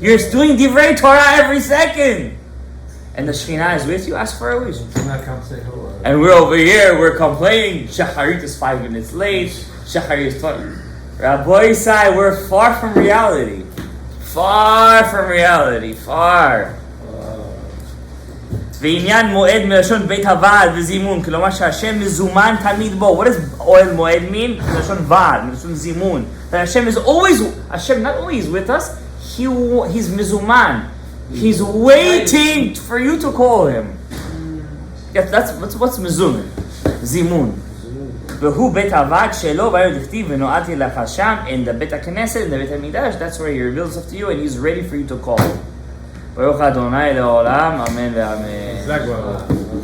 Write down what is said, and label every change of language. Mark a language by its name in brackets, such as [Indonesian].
[English] You're doing divrei Torah every second. And the Shekhinah is with you, ask for a wish. And we're over here, we're complaining. Shacharit is 5 minutes late. Shacharit is 20. Rabbi Isai, we're far from reality. Far from reality. Far. [Hebrew] ועניין מועד מלשון בית הוועד וזימון, כלומר שהשם מזומן תמיד בו. [English] What does oil מועד mean? [Hebrew] מלשון ועד, מלשון זימון. [English] That Hashem is always, Hashem not only is with us, He's מזומן. He's waiting for you to call him. Yes, what's מזומן? זימון. [Hebrew] והוא בית הוועד שלו, והיו דכתיב ונועדתי לך שם, in the בית הכנסת, in the בית המקדש, [English] that's where he reveals himself to you and he's ready for you to call. [Hebrew] ברוך ה' לעולם, אמן ואמן.